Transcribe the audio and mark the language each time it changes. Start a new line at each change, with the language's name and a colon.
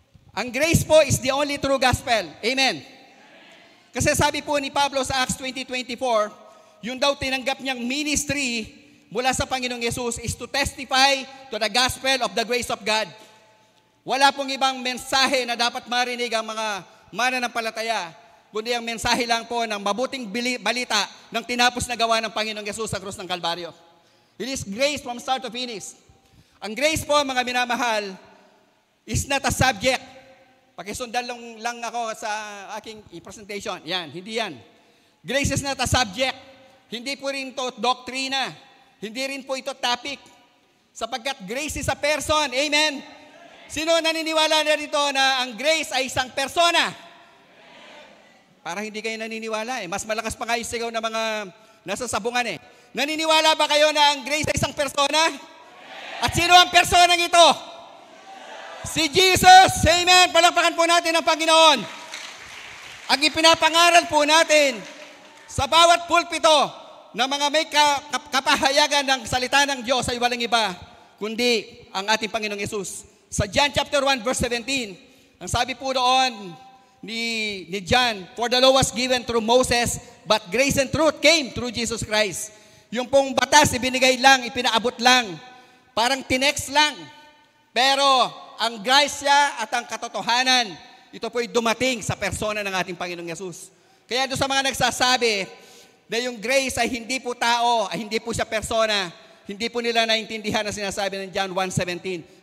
English: Ang grace po is the only true gospel. Amen.
Filipino: Kasi sabi po ni Pablo sa Acts 20:24, yung daw tinanggap niyang ministry mula sa Panginoong Yesus
English: is to testify to the gospel of the grace of God.
Filipino: Wala pong ibang mensahe na dapat marinig ang mga mananampalataya, kundi ang mensahe lang po ng mabuting balita ng tinapos na gawa ng Panginoong Yesus sa krus ng Kalbaryo.
English: It is grace from start to finish. Ang grace po,
Filipino: mga minamahal,
English: is not a subject.
Filipino: Pakisundan lang ako sa aking presentation. Yan, hindi yan.
English: Grace is not a subject.
Filipino: Hindi po rin ito doktrina. Hindi rin po ito topic. Sapagkat
English: grace is a person.
Filipino: Amen? Sino naniniwala na rito na ang grace ay isang persona? Parang hindi kayo naniniwala eh. Mas malakas pa kayo sigaw na mga nasa sabungan eh. Naniniwala ba kayo na ang grace ay isang persona? At sino ang personang ito? Si Jesus. Amen. Palakpakan po natin ang Panginoon. Ang ipinapangaral po natin sa bawat pulpito na mga may kapahayagan ng salita ng Diyos ay walang iba, kundi ang ating Panginoong Yesus. Sa John chapter 1 verse 17, ang sabi po doon ni John,
English: for the law was given through Moses, but grace and truth came through Jesus Christ.
Filipino: Yung pong batas, ibinigay lang, ipinaabot lang. Parang tinext lang. Pero ang grasya at ang katotohanan, ito po'y dumating sa persona ng ating Panginoong Yesus. Kaya doon sa mga nagsasabi na yung grace ay hindi po tao, ay hindi po siya persona, hindi po nila naintindihan ang sinasabi ng John 1:17.